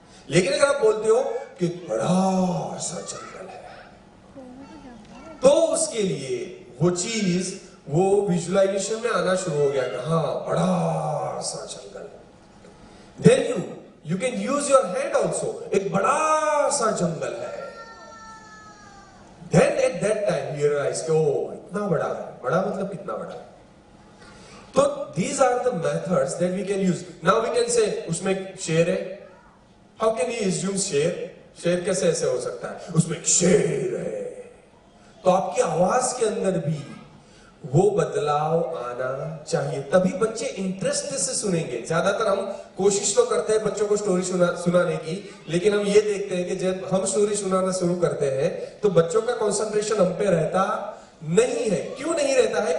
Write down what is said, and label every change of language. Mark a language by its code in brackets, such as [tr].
[hi] लेकिन अगर आप बोलते हो कि बड़ा सा जंगल है तो उसके लिए वो चीज, वो विजुअलाइजेशन में आना शुरू हो गया कि हाँ बड़ा सा जंगल। [en] then you can use your hand also, [hi] एक बड़ा सा जंगल है। [en] then at that time you realize [hi] कि ओ इतना बड़ा है, बड़ा मतलब कितना बड़ा है। [en] तो these are the methods that we can use. Now we can say [hi] उसमें एक शेर है, [en] how can you assume शेर? [hi] शेर कैसे ऐसे हो सकता है? उसमें एक शेर है तो आपकी आवाज के अंदर भी वो बदलाव आना चाहिए, तभी बच्चे इंटरेस्ट से सुनेंगे। ज्यादातर हम कोशिश तो करते हैं बच्चों को स्टोरी सुनाने की, लेकिन हम ये देखते हैं कि जब हम स्टोरी सुनाना शुरू करते हैं तो बच्चों का कंसंट्रेशन हम पे रहता नहीं है। क्यों नहीं रहता है?